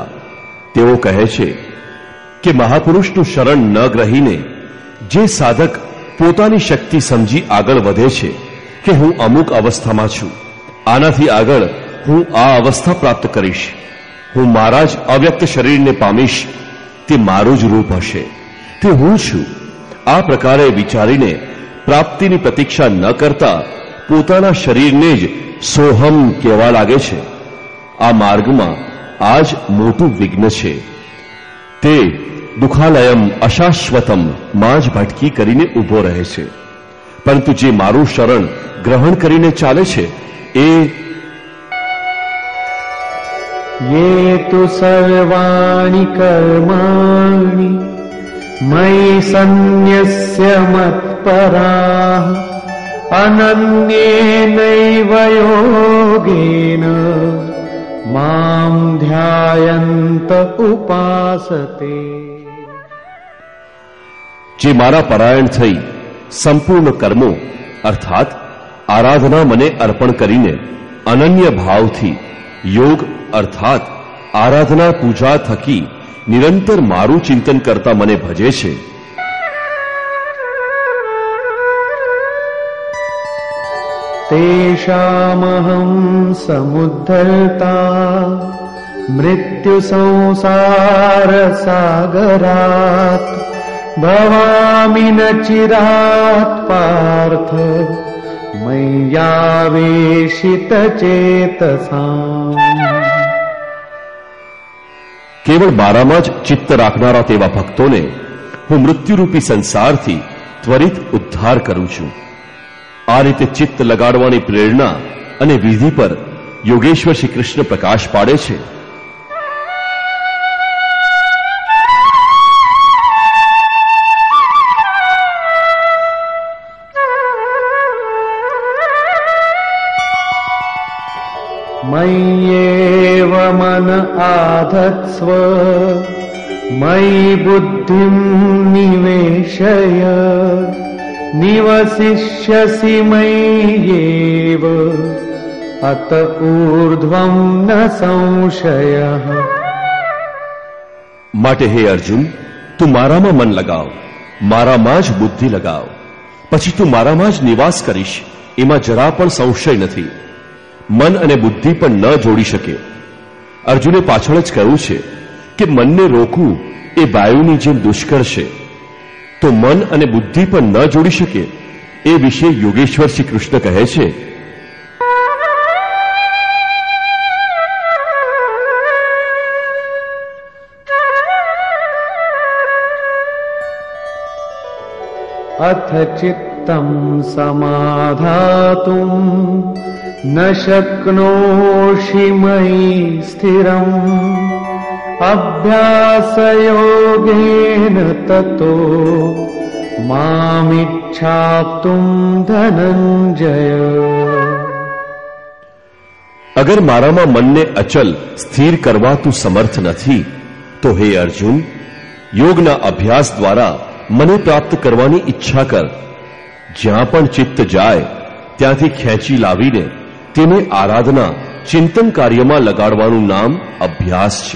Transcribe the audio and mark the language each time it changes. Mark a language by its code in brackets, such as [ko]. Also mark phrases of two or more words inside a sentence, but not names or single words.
[gu] તેઓ કહે છે કે મહાપુરુષનું શરણ ન ગ્રહીને જે સાધક પોતાની શક્તિ સમજી આગળ વધે છે કે હું અમુક અવસ્થામાં છું, આનાથી આગળ હું આ અવસ્થા પ્રાપ્ત કરીશ, હું મારા જ અવ્યક્ત શરીરને પામીશ, તે મારું જ રૂપ હશે, તે હું છું, આ પ્રકારે વિચારીને પ્રાપ્તિની પ્રતીક્ષા ન કરતા પોતાના શરીરને જ સોહમ કહેવા લાગે છે. આ માર્ગમાં આ જ મોટું વિઘ્ન છે. તે [sa] દુઃખાલયમ અશાશ્વતમ [gu] માં જ ભટકી કરીને ઊભો રહે છે. પરંતુ જે મારું શરણ ગ્રહણ કરીને ચાલે છે એ [sa] ये तु सर्वाणि कर्माणि मयि सन्न्यस्य मत्पराः अनन्येनैव योगेन मां ध्यायन्त उपासते. [gu] જે મારા પરાયણ થઈ સંપૂર્ણ કર્મો અર્થાત આરાધના મને અર્પણ કરીને અનન્ય ભાવથી યોગ અર્થાત આરાધના પૂજા થકી નિરંતર મારું ચિંતન કરતા મને ભજે છે, [sa] तेषामहं समुद्धर्ता मृत्यु संसार सागरात् भवामि न चिरात् पार्थ मय्यावेशित चेतसाम्। [gu] કેવળ મારામાં જ ચિત્ત રાખનારા તેવા ભક્તોને હું મૃત્યુરૂપી સંસારથી ત્વરિત ઉદ્ધાર કરું છું. આ રીતે ચિત્ત લગાડવાની પ્રેરણા અને વિધિ પર યોગેશ્વર શ્રી કૃષ્ણ પ્રકાશ પાડે છે. [sa] मय्येव मन आधत्स्व मयि बुद्धिं निवेशय निवसिष्यसि मय्येव अत ऊर्ध्वं न संशयः। [gu] માટે હે અર્જુન, તું મારામાં મન લગાવ, મારામાં જ બુદ્ધિ લગાવ, પછી તું મારામાં જ નિવાસ કરીશ, એમાં જરા પણ સંશય નથી. મન અને બુદ્ધિ પણ ન જોડી શકે. અર્જુને પાછળ જ કહ્યું છે કે મનને રોકવું એ વાયુની જેમ દુષ્કર છે. તો મન અને બુદ્ધિ પણ ન જોડી શકે એ વિશે યોગેશ્વર શ્રી કૃષ્ણ કહે છે, [sa] अथ चित्तं समाधातुं न शक्नोषि मयि स्थिरम् अभ्यासयोगेन ततो मामिच्छाप्तुं धनंजय। [gu] અગર મારામાં મનને અચલ સ્થિર કરવા તું સમર્થ નથી તો હે અર્જુન, યોગના અભ્યાસ દ્વારા મને પ્રાપ્ત કરવાની ઈચ્છા કર. જ્યાં પણ ચિત્ત જાય ત્યાંથી ખેંચી લાવીને તેને આરાધના ચિંતન કાર્યમાં લગાડવાનું નામ અભ્યાસ છે.